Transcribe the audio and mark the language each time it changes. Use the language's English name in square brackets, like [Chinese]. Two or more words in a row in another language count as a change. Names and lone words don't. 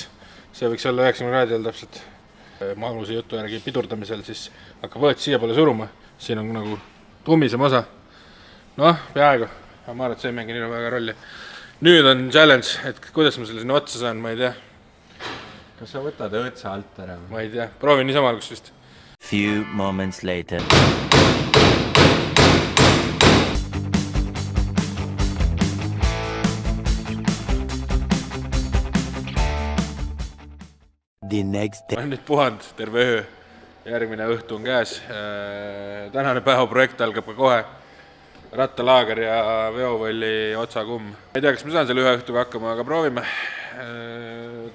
[Estonian] See võiks olla 90 kraadi all täpselt. Magnuse jutu järgi pidurdamisel siis hakkab võet siia poole suruma. Siin on nagu tummisem osa. Noh, peaaegu. Ma arvan, et see ei mängi nii väga rolli. Nüüd on challenge, et kuidas ma selle sinna otsa saan, ma ei tea. Kas sa võtad õõtsa alt ära? Ma ei tea, proovin niisama algust vist. [English] Few moments later. The next day. [Estonian] Ma olen nüüd puhanud terve öö, järgmine õhtu on käes. Tänane päevaprojekt algab ka kohe. Rattalaager ja veopõlli otsakumm. Ei tea, kas ma saan selle ühe õhtuga hakkama, aga proovime.